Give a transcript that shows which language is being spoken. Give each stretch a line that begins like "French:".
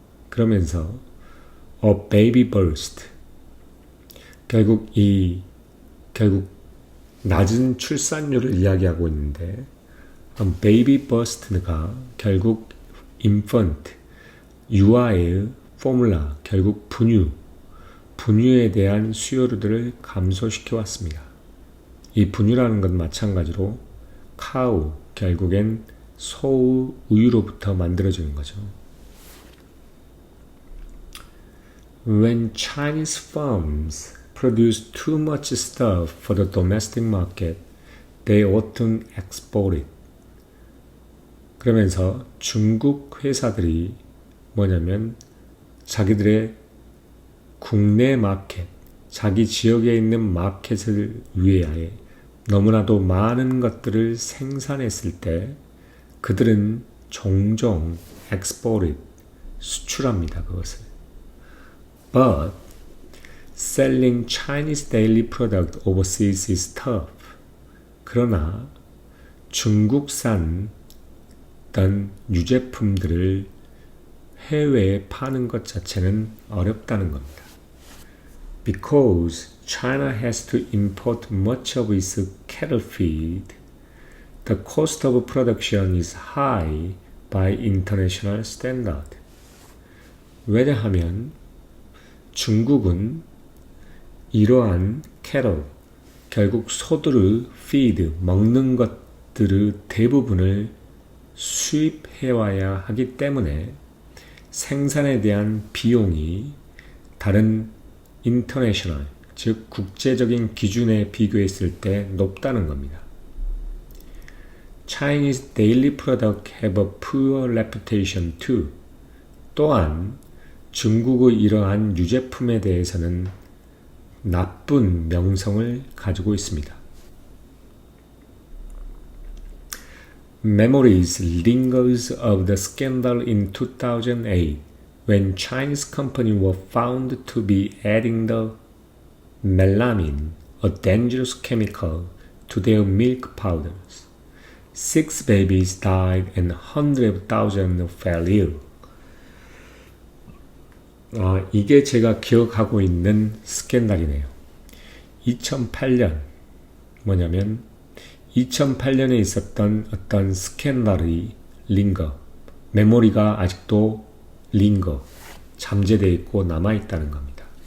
Korean: 그러면서
English: a baby burst
Korean: 결국 낮은 출산율을 이야기하고 있는데 베이비 버스트가 결국 infant, 유아의 포뮬라, 결국 분유에 대한 수요들을 감소시켜 왔습니다. 이 분유라는 건 마찬가지로 카우, 결국엔 소의 우유로부터 만들어지는 거죠.
English: When Chinese farms produce too much stuff for the domestic market, they often export it.
Korean: 그러면서 중국 회사들이 뭐냐면 자기들의 국내 마켓, 자기 지역에 있는 마켓을 위하여 너무나도 많은 것들을 생산했을 때 그들은 종종
English: export it,
Korean: 수출합니다. 그것을.
English: But selling Chinese daily product overseas is tough.
Korean: 그러나 중국산 어떤 유제품들을 해외에 파는 것 자체는 어렵다는 겁니다.
English: Because China has to import much of its cattle feed, the cost of production is high by international standard.
Korean: 왜냐하면 중국은 이러한 cattle, 결국 소들의 feed, 먹는 것들의 대부분을 수입해와야 하기 때문에 생산에 대한 비용이 다른 international, 즉 국제적인 기준에 비교했을 때 높다는 겁니다.
English: Chinese daily product have a poor reputation too.
Korean: 또한 중국의 이러한 유제품에 대해서는 나쁜 명성을 가지고 있습니다.
English: Memories lingers of the scandal in 2008 when Chinese companies were found to be adding the melamine, a dangerous chemical, to their milk powders. 6 babies died and hundreds of thousands fell ill.
Korean: 이게 제가 기억하고 있는 스캔들이네요. 2008년 뭐냐면 2008년에 있었던 어떤 스캔들이 링거, 메모리가 아직도 링거, 잠재되어 있고 남아있다는 겁니다.